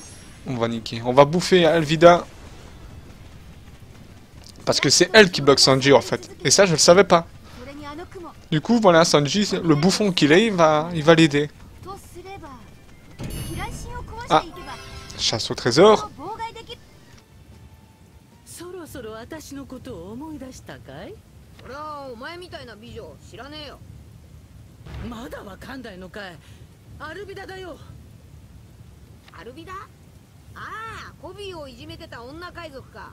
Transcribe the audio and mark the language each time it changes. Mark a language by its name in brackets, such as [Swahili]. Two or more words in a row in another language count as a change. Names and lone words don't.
[French] On va niquer. On va bouffer Alvida. Parce que c'est elle qui bloque Sanji, en fait. Et ça, je le savais pas. Du coup, voilà, Sanji, le bouffon qu'il est, il va l'aider. Ah. Chasse au trésor. [Japanese] 俺はお前みたいな美女知らねえよ。まだわかんないのかい。アルビダだよ。アルビダ？ああ、コビーをいじめてた女海賊か。